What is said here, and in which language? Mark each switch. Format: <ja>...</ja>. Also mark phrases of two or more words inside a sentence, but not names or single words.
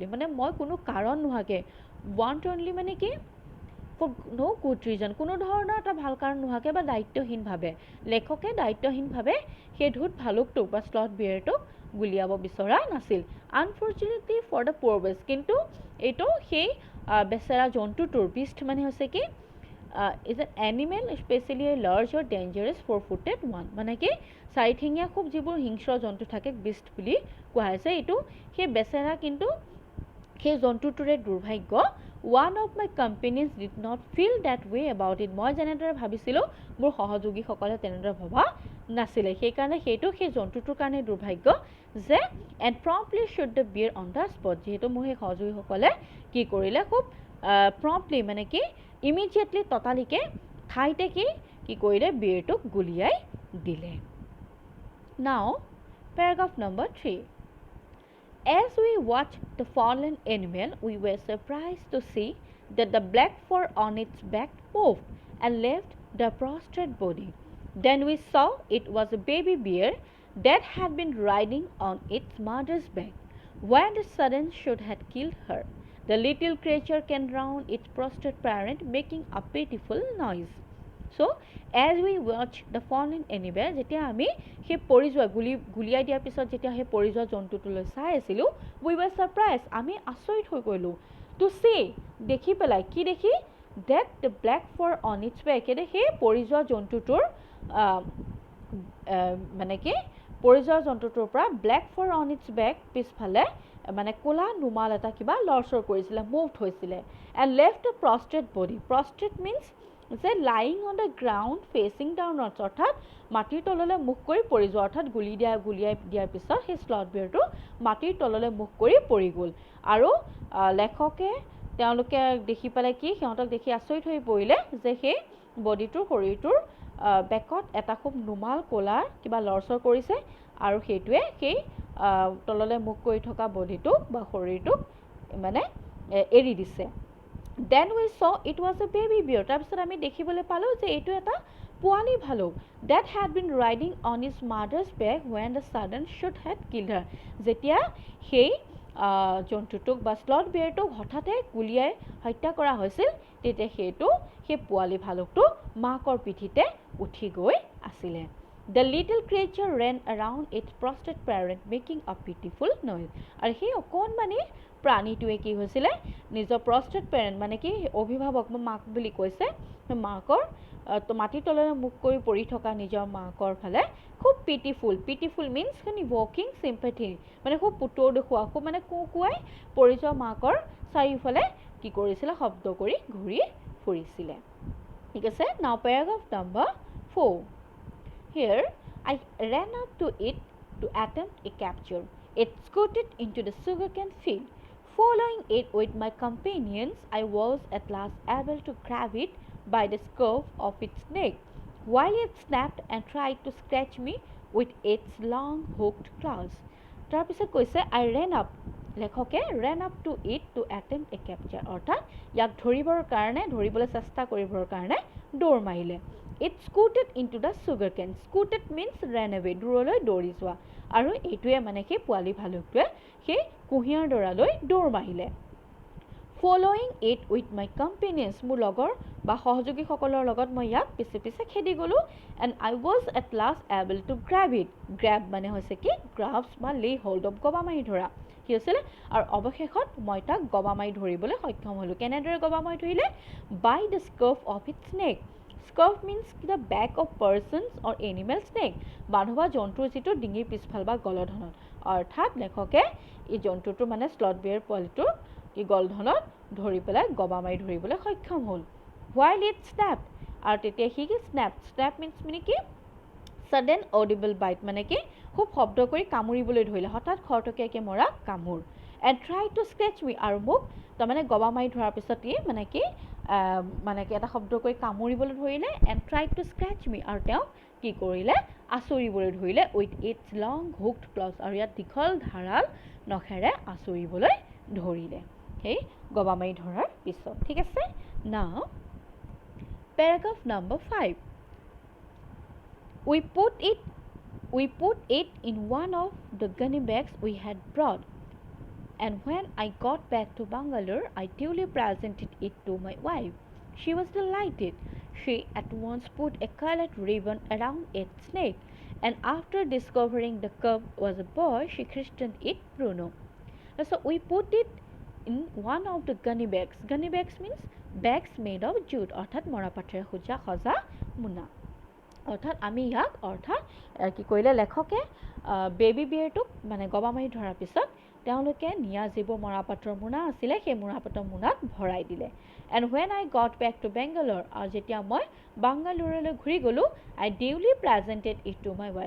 <as>মানে মই কোনো কাৰণ নোহোৱাকৈ</as> <en>one only</en> <as>মানে কি</as> <en>for no good reason</en> <as>কোনো ধৰণৰ এটা ভাল কাৰণ নোহোৱাকৈ বা দায়িত্বহীনভাৱে লেখকে দায়িত্বহীনভাৱে সেই ধুত ভালুকটোক বা</as> <en>sloth bearটোক</en> <as>গুলিয়াব বিচৰা নাছিল</as> <en>unfortunately for the poor beast</en> <as>কিন্তু এইটো সেই বেচেৰা জন্তুটোৰ বিষ্ট মানে হৈছে কি</as> <en>is an animal especially a large or dangerous four-footed one</en> <as>মানে কি চাৰিঠেঙীয়া খুব যিবোৰ হিংস্ৰ জন্তু থাকে বিষ্ট বুলি কোৱা হৈছে এইটো সেই বেচেৰা কিন্তু সেই জন্তুটোৰে দুৰ্ভাগ্য</as> <en>one of my companions did not feel that way about it</en> <as>মই যেনেদৰে ভাবিছিলোঁ মোৰ সহযোগীসকলে তেনেদৰে ভবা নাছিলে সেইকাৰণে সেইটো সেই জন্তুটোৰ কাৰণে দুৰ্ভাগ্য যে</as> <en>and promptly shot the bear on the spot</en> <as>যিহেতু মোৰ সেই সহযোগীসকলে কি কৰিলে খুব promptly মানে কি immediately ততালিকে ঠাইতে কি কৰিলে বিয়াৰটোক গুলিয়াই দিলে</as> <en>now paragraph number 3 As we watched the fallen animal, we were surprised to see that the black fur on its back moved and left the prostrate body. Then we saw it was a baby bear that had been riding on its mother's back when the sudden shot had killed her. The little creature came round its prostrate parent, making a pitiful noise. So, as we watched the fallen animal,</en> <as>যেতিয়া আমি সেই পৰি যোৱা গুলিয়াই দিয়াৰ পিছত যেতিয়া সেই পৰি যোৱা জন্তুটোলৈ চাই আছিলোঁ</as> <en>we were surprised</en> <as>আমি আচৰিত হৈ গ'লোঁ</as> <en>to see</en> <as>দেখি পেলাই কি দেখি</as> <en>that the black fur on its back</en> <as>সেই পৰি যোৱা জন্তুটোৰ মানে কি পৰি যোৱা জন্তুটোৰ পৰা</as> <en>black fur on its back</en> <as>পিছফালে মানে ক'লা নুমাল এটা কিবা লৰচৰ কৰিছিলে মুভড হৈছিলে</as> <en>and left a prostrate body prostrate means যে lying on the ground facing downwards</en> <as>অৰ্থাৎ মাটিৰ তললৈ মুখ কৰি পৰি যোৱা অৰ্থাৎ গুলিয়াই দিয়াৰ পিছত সেই</as> <en>sloth bearটো</en> <as>মাটিৰ তললৈ মুখ কৰি পৰি গ'ল আৰু লেখকে তেওঁলোকে দেখি পেলাই কি সিহঁতক দেখি আচৰিত হৈ পৰিলে যে সেই বডিটোৰ শৰীৰটোৰ বেকত এটা খুব নুমাল ক'লাৰ কিবা লৰচৰ কৰিছে আৰু সেইটোৱে সেই তললৈ মুখ কৰি থকা বডিটোক বা শৰীৰটোক মানে এৰি দিছে</as> <en>Then we saw it was a baby bear.</en> <as>তাৰপিছত আমি দেখিবলৈ পালোঁ যে এইটো এটা পোৱালি ভালুক</as> <en>that had been riding on his mother's back when the sudden shot had killed her.</en> <as>যেতিয়া সেই জন্তুটোক বা</as> <en>sloth bearটোক</en> <as>হঠাতে গুলিয়াই হত্যা কৰা হৈছিল তেতিয়া সেই পোৱালি ভালুকটো মাকৰ পিঠিতে উঠি গৈ আছিলে</as> <en>The little creature ran around its prostrate parent making a pitiful noise.</en> <as>আৰু সেই অকণমানি প্ৰাণীটোৱে কি হৈছিলে নিজৰ</as> <en>prostrate parent</en> <as>মানে কি অভিভাৱক মাক বুলি কৈছে মাকৰ মাটিৰ তললৈ মুখ কৰি পৰি থকা নিজৰ মাকৰ ফালে খুব</as> <en>pitiful means evoking sympathy</en> <as>মানে খুব পুতৌ দেখুওৱা খুব মানে কুকুৱাই পৰি যোৱা মাকৰ চাৰিওফালে কি কৰিছিলে শব্দ কৰি ঘূৰি ফুৰিছিলে ঠিক আছে</as> <en>now paragraph number 4 Here I ran up to it to attempt a capture. It scooted into the sugarcane field. Following it with my companions, I was at last able to grab it by the scruff of its neck, while it snapped and tried to scratch me with its long hooked claws.</en> <as>তাৰপিছত কৈছে</as> <en>I ran up লেখকে ran up to it to attempt a capture</en> <as>অৰ্থাৎ ইয়াক ধৰিবলৈ চেষ্টা কৰিবৰ কাৰণে দৌৰ মাৰিলে</as> <en>it scooted into the sugar cane. Scooted means ran away,</en> <as>দূৰলৈ দৌৰি যোৱা। আৰু এইটোৱে মানে কি পোৱালি ভালুকটোৱে সেই কুঁহিয়াৰ ডৰালৈ দৌৰ মাৰিলে।</as> <en>Following it with my companions,</en> <as>মোৰ লগৰ বা সহযোগীসকলৰ লগত মই ইয়াক পিছে পিছে খেদি গ'লোঁ</as> <en>and I was at last able to grab it. Grab</en> <as>মানে হৈছে কি</as> <en>grasp বা lay hold of,</en> <as>গবা মাৰি ধৰা। কি হৈছিলে? আৰু অৱশেষত মই তাক গবা মাৰি ধৰিবলৈ সক্ষম হ'লোঁ। কেনেদৰে গবা মাৰি ধৰিলে?</as> <en>By the scruff of its neck. Scruff means the back of persons or animal's neck.</en> <as>মানুহ বা জন্তুৰ যিটো ডিঙিৰ পিছফাল বা গলধনত। অৰ্থাৎ লেখকে এই জন্তুটো মানে</as> <en>sloth bear</en> <as>পোৱালিটোৰ কি গলধনত ধৰি পেলাই গবা মাৰি ধৰিবলৈ সক্ষম হ'ল।</as> <en>While it snapped,</en> <as>আৰু তেতিয়া সি কি</as> <en>snap means</en> <as>মানে কি</as> <en>sudden audible bite,</en> <as>মানে কি খুব শব্দ কৰি কামুৰিবলৈ ধৰিলে, হঠাৎ খৰতকীয়াকৈ মৰা কামোৰ।</as> <en>And tried to scratch me,</en> <as>আৰু মোক তাৰমানে গবা মাৰি ধৰাৰ পিছত ই মানে কি এটা শব্দ কৰি কামুৰিবলৈ ধৰিলে</as> <en>and tried to scratch me,</en> <as>আৰু তেওঁ কি কৰিলে আচৰিবলৈ ধৰিলে</as> <en>with its long hooked claws,</en> <as>আৰু ইয়াত দীঘল ধাৰাল নখেৰে আচৰিবলৈ ধৰিলে সেই গবা মাৰি ধৰাৰ পিছত। ঠিক আছে?</as> <en>Now paragraph number 5. We put it in one of the gunny bags we had brought, and when I got back to Bangalore, I duly presented it to my wife. She was delighted. She at once put a colored ribbon around its neck, and after discovering the cub was a boy, she christened it Bruno. So we put it in one of the gunny bags. Gunny bags means bags made of jute,</en> <as>অৰ্থাৎ মৰাপাটেৰে সজা মোনা। অৰ্থাৎ আমি ইয়াক কি কৰিলে লেখকে</as> <en>baby bearটোক</en> <as>মানে গবা মাৰি ধৰাৰ পিছত তেওঁলোকে নিয়া যিবোৰ মৰাপাটৰ মোনা আছিলে সেই মৰাপাটৰ মোনাত ভৰাই দিলে।</as> <en>And when I got back to Bangalore,</en> <as>আৰু যেতিয়া মই বাংগালোৰলৈ ঘূৰি গ'লোঁ,</as> <en>I duly presented it to my wife.</en>